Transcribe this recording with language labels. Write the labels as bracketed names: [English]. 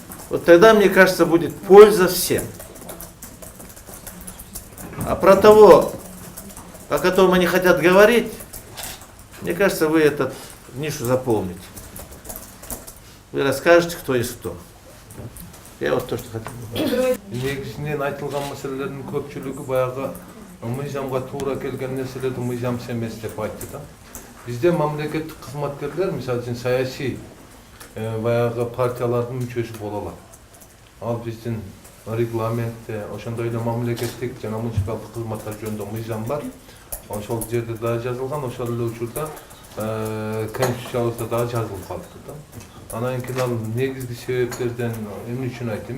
[Russian] Вот тогда, мне кажется, будет польза всем. А про того, о котором они хотят говорить, мне кажется, вы эту нишу заполните. Вы расскажете, кто есть кто. Я вот то, что хотел. [Kazakh] Негізінен айтылған мәселелердің көпшілігі баяғы мыйзамға тура келген нәрселерді мыйзамсыз емес деп айтты да. Бізде мемлекеттік қызметкерлер, мысалы үшін саяси баяғы партиялардың мүшесі бола алады. Ал біздің регламентте, [Kyrgyz] ошондой эле мамлекеттик жана муниципалдык кызматтар жөнүндө мыйзам бар. Ошол жерде да жазылган, ошол эле учурда конституциябызда да жазылып калыптыр да. Анан кийин ал негизги себептерден эмне үчүн айттым?